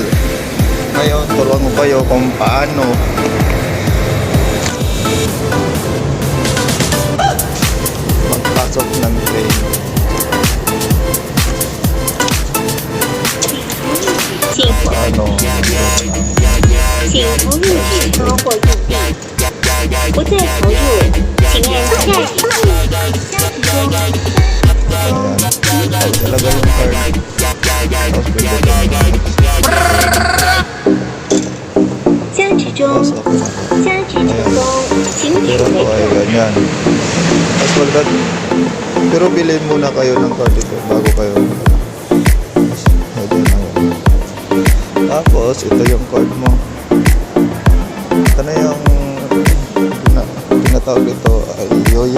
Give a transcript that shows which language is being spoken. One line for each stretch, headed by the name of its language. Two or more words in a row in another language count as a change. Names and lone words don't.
Filipino: Ngayon, turuan ko kayo kung paano magpasok ng train. Paano?
Chinese: 请投入纸钞或硬币，不再投入，请按下一步。
Filipino: Ayan. Talaga yung card. Tapos pwede
Chinese: 加值中，加值成功，请
Filipino: pero
Chinese: 取
Filipino: po
Chinese: 回
Filipino: ay
Chinese: 票。
Filipino: ganyan. Tapos wala. Pero bilhin muna kayo ng card ito bago kayo. Ayan na yun. Tapos ito yung card mo. Ito na yung tinatawag dito ay yoyo.